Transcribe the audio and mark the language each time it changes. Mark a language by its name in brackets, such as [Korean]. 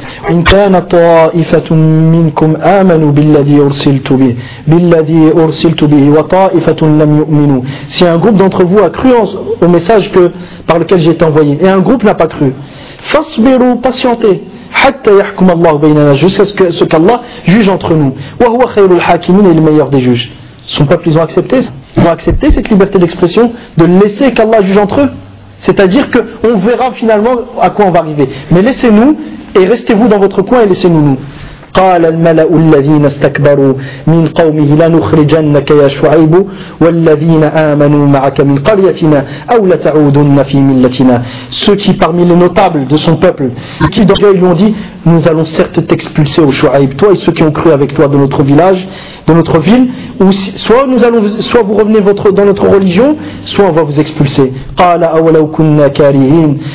[Arabic] إن كان طائفة منكم آمنوا بالذي أرسلت به وطائفة لم يؤمنوا. [French] Si un groupe d'entre vous a cru au message que par lequel j'ai été envoyé et un groupe n'a pas cru, [Arabic] فاصبروا, [French] patientez, [Arabic] حتى يحكم الله بيننا, [French] jusqu'à ce qu'Allah juge entre nous. [Arabic] وهو خير الحاكمين, [French] est le meilleur des juges. Son peuple, ils ont accepté cette liberté d'expression de laisser qu'Allah juge entre eux. C'est-à-dire que on verra finalement à quoi on va arriver. Mais laissez-nous et restez-vous dans votre coin et laissez-nous nous. [Arabic] قال الملأ الذين استكبروا من قومه لنخرجنك يا شعيب والذين آمنوا معك من قريتنا أو لتعودن في ملتنا. [French] Ceux qui parmi les notables de son peuple, qui d'orgueil lui ont dit, nous allons certes t'expulser au Shu'aib, toi et ceux qui ont cru avec toi de notre village, de notre ville, ou si, soit vous revenez dans notre religion, soit on va vous expulser. [Arabic] قال أولو كنا كارهين.